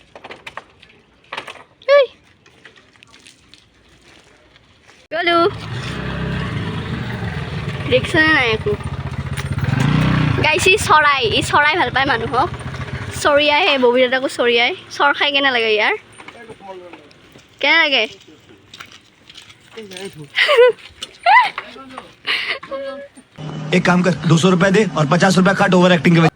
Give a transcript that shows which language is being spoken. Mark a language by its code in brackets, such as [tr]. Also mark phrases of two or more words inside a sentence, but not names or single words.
[as] Halo. দেখিছেনে নাই একো গাইছ ই চৰাই ভাল পায় মানুহক চৰিয়াই সেই ববিদাদাকো চৰিয়াই চৰ খাই কেনে লাগে ইয়াৰ কেনে লাগে [hi] एक काम कर 200 रुपए दे और 50 रुपए काट [en] over acting [hi] के